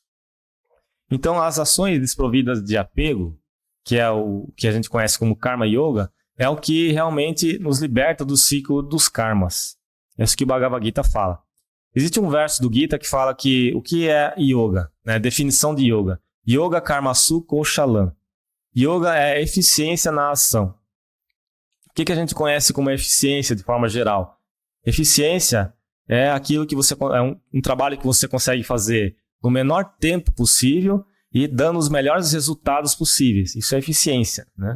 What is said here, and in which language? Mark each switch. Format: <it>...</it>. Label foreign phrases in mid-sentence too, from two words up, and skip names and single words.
<pt>Então, as ações desprovidas de apego, que é o que a gente conhece como</pt> <sa>Karma Yoga,</sa> <pt>é o que realmente nos liberta do ciclo dos karmas. É isso que o Bhagavad Gita fala. Existe um verso do Gita que fala que o que é yoga, definição de yoga.</pt> <sa>Yoga Karmasu Kaushalam.</sa> <pt>Yoga é eficiência na ação. que a gente conhece como eficiência de forma geral? Eficiência é aquilo que é um trabalho que você consegue fazer no menor tempo possível e dando os melhores resultados possíveis. Isso é eficiência, né?</pt>